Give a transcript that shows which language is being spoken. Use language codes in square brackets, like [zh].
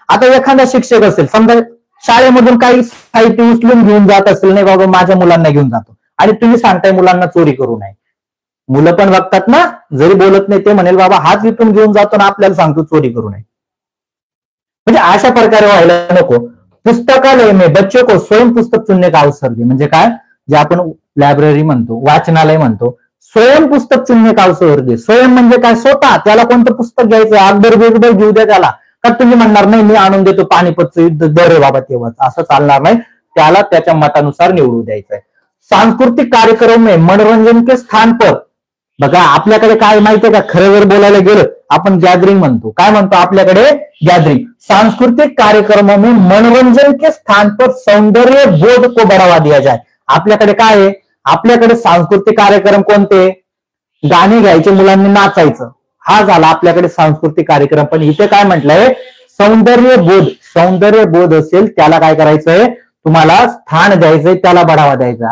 [mr] आता एखादा शिक्षक असेल, समजा शाळेमधून काही साहित्य उचलून घेऊन जात असेल, नाही बाबा माझ्या मुलांना घेऊन जातो, आणि तुम्ही सांगताय मुलांना चोरी करू नये. मुलं पण बघतात ना, जरी बोलत नाही ते म्हणेल बाबा हाच इथून घेऊन जातो ना, आपल्याला सांगतो चोरी करू नये. म्हणजे अशा प्रकारे व्हायला नको. [hi] पुस्तकालय में बच्चों को स्वयं पुस्तक चुनने का अवसर दे. [mr] म्हणजे काय, जे आपण लायब्ररी म्हणतो, वाचनालय म्हणतो, [hi] स्वयं पुस्तक चुनने का अवसर दे. [mr] स्वयं म्हणजे काय, स्वतः त्याला कोणतं पुस्तक घ्यायचं, अकबर बिकबर घेऊ द्या त्याला, का तुम्ही म्हणणार नाही मी आणून देतो पानिपतचं युद्ध, दर रे बाबा तेव्हा, असं चालणार नाही. त्याला त्याच्या मतानुसार निवडू द्यायचंय. [hi] सांस्कृतिक कार्यक्रम में मनोरंजन के स्थान पर, [mr] बघा आपल्याकडे काय माहितीये का, खरं जर बोलायला गेलं आपण गॅदरिंग म्हणतो. काय म्हणतो आपल्याकडे, गॅदरिंग. [hi] सांस्कृतिक कार्यक्रमों में मनोरंजन के स्थान पर सौंदर्य बोध को बढ़ावा दिया जाए. [mr] आपल्याकडे काय आहे, आपल्याकडे सांस्कृतिक कार्यक्रम कोणते, गाणे घ्यायचे, मुलांनी नाचायचं, हा झाला आपल्याकडे सांस्कृतिक कार्यक्रम. पण इथे काय म्हटलंय, सौंदर्य बोध, सौंदर्य बोध असेल त्याला काय करायचंय, तुम्हाला स्थान द्यायचंय, त्याला बढ़ावा द्यायचा.